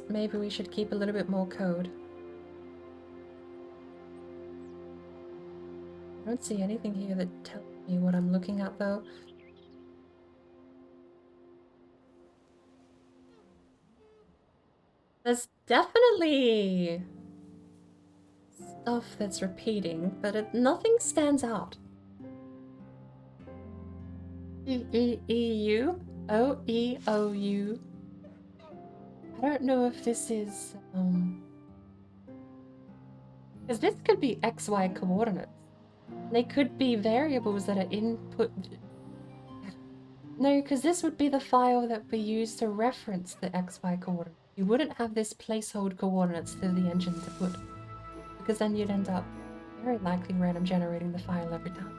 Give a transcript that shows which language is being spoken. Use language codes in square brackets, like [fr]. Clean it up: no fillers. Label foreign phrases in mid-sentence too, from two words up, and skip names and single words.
[en] Maybe we should keep a little bit more code. I don't see anything here that tells me what I'm looking at, though. There's definitely stuff that's repeating, but nothing stands out. E-E-E-U? O-E-O-U? I don't know if this is, because this could be XY coordinates. They could be variables that are input. No, because this would be the file that we use to reference the XY coordinates. You wouldn't have this placeholder coordinates to the engine to put, because then you'd end up very likely random generating the file every time.